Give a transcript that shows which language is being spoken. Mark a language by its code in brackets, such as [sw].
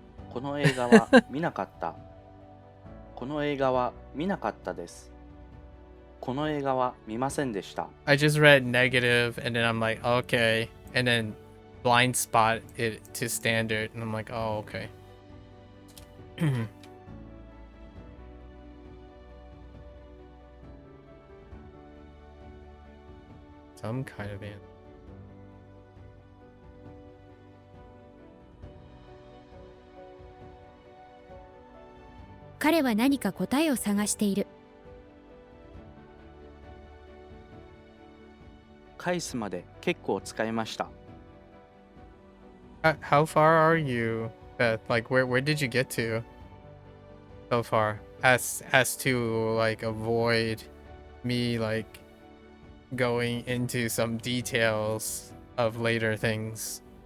[ja] この映画は見なかった。この映画は見なかったです。この映画は見ませんでした。 [en] I just read negative and then I'm like, okay. And then blind spot it to standard and I'm like, oh, okay. Some kind of answer. [ja] 彼は何か答えを探している。返すまで結構使いました。 [en] How far are you, Beth? Like, where did you get to so far? As to like avoid me like going into some details of later things.